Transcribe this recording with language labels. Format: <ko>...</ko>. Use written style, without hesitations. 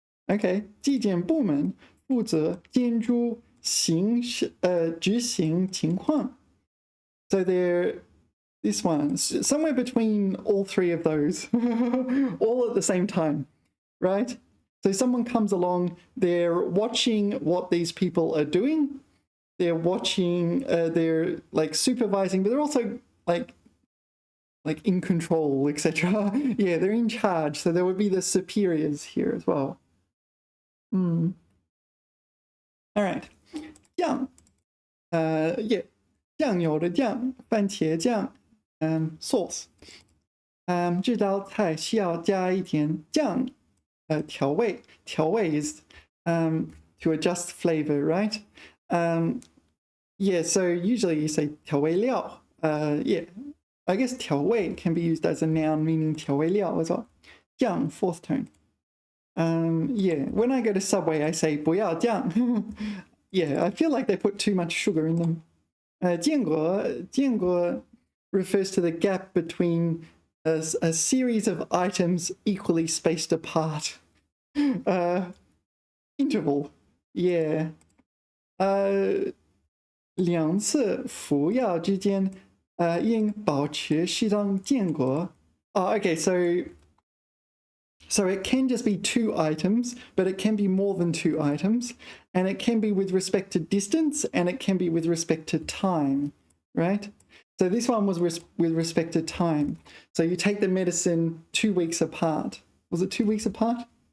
<zh>Okay, 纪检部门负责监督执行情况.</zh> <en>So they're this one, somewhere between all three of those, all at the same time, right? So someone comes along, they're watching what these people are doing, they're watching, they're like supervising, but they're also like in control, etc. Yeah, they're in charge, so there would be the superiors here as well. All right, 酱, yeah, 酱油的酱, 番茄酱, sauce.</en> <zh>这道菜需要加一点酱, 调味.</zh> <en>调味 is to adjust flavor, right? Yeah, so usually you say 调味料. Yeah, I guess 调味 can be used as a noun meaning 调味料 as well. 酱, fourth tone. Yeah, when I go to Subway, I say</en> <zh>不要酱.</zh> <en>Yeah, I feel like they put too much sugar in them. 间隔 refers to the gap between a series of items equally spaced apart. interval. Yeah.</en> <zh>两次服药之间应保持适当间隔.</zh> <en>Oh, okay, so it can just be 2 items, but it can be more than 2 items, and it can be with respect to distance, and it can be with respect to time, right? So this one was with respect to time. So you take the medicine 2 weeks apart. Was it 2 weeks apart?</en>